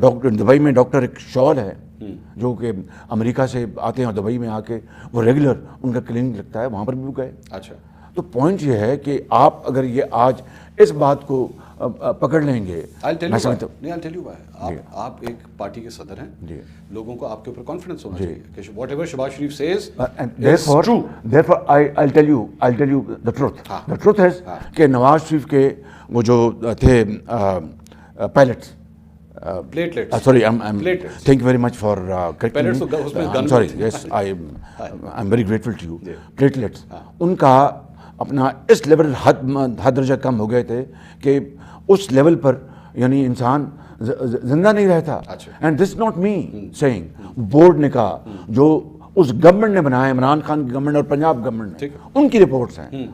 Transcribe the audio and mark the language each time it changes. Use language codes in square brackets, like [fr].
[ur] Doctor Dubai میں doctor ایک شال ہے جو کہ امریکہ سے آتے ہیں اور دبئی میں آ کے وہ ریگولر ان کا کلینک لگتا ہے، وہاں پر بھی گئے. اچھا. تو پوائنٹ یہ ہے کہ آپ اگر یہ آج اس بات کو پکڑ لیں گے. آپ ایک پارٹی کے صدر ہیں، لوگوں کو آپ کے اوپر کانفیڈنس ہونا چاہیے کہ [en] Whatever Shehbaz Sharif says is true. Therefore I'll tell you the truth. The truth is [ur] کہ نواز شریف کے وہ جو تھے pilots, [en] sorry thank you very much for correcting me. I'm sorry. Yes, I'm very grateful to you. [ur] Platelets ان کا اپنا اس level حد درجہ کم ہو گئے تھے کہ اس لیول پر یعنی انسان زندہ نہیں رہتا. [en] and this not me seeing, [ur] board نے کہا جو اس گورنمنٹ نے بنایا، عمران خان کی گورنمنٹ اور پنجاب گورنمنٹ نے، ان کی رپورٹس ہیں.